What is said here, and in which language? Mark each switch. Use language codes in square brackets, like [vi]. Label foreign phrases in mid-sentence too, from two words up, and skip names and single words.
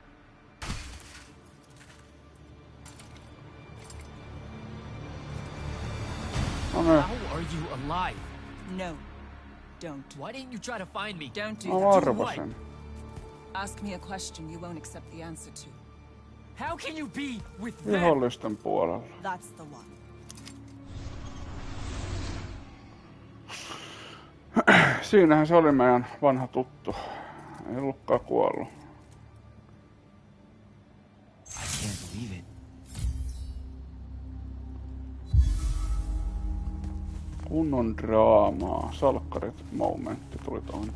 [fi] No niin. [en] How are you alive? No, don't. Why didn't you try to find me? Don't do [fi] Mä [en] that. [fi] arvasin. [en] Ask me a question you won't accept the answer to. How can you be with them? [fi] Vihollisten puolella. [en] That's the one. [fi] Siinähän se oli meidän vanha tuttu. Ei ollutkaan kuollut. [en] I can't believe it. [fi] Kunnon draamaa. Salkkarit momentti tuli tuohon.